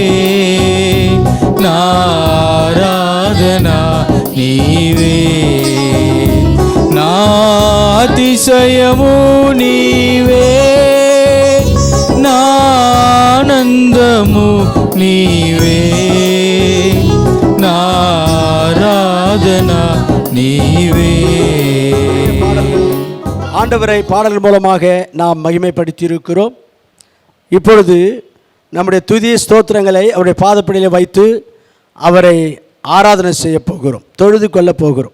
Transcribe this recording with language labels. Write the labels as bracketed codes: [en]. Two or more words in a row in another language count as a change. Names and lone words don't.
[te] నా ఆరాధన నీవే నా అతిశయము నీవే నా ఆనందము నీవే నా ఆరాధన నీవే. [ta] ஆண்டவரை பாடல் மூலமாக நாம் மகிமைப்படுத்தியிருக்கிறோம். இப்பொழுது நம்முடைய துதி ஸ்தோத்திரங்களை அவருடைய பாதப்படியில் வைத்து அவரை ஆராதனை செய்ய போகிறோம், தொழுது கொள்ள போகிறோம்.